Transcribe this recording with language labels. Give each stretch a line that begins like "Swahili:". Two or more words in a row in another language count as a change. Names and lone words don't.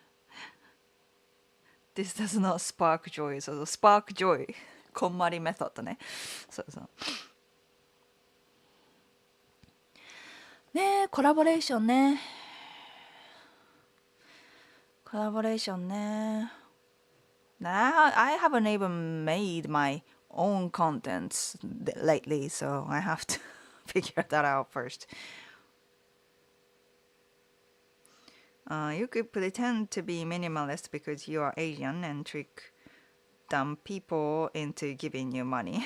English: This does not spark joy.
Japanese: そうそう、
English: spark joy.
Japanese: こんまりメソッドね。そうそう。ねえ、コラボレーションね。コラボレーションね。
English: I haven't even made my own contents lately, so I have to figure that out first. You could pretend to be minimalist because you are Asian and trick dumb people into giving you money.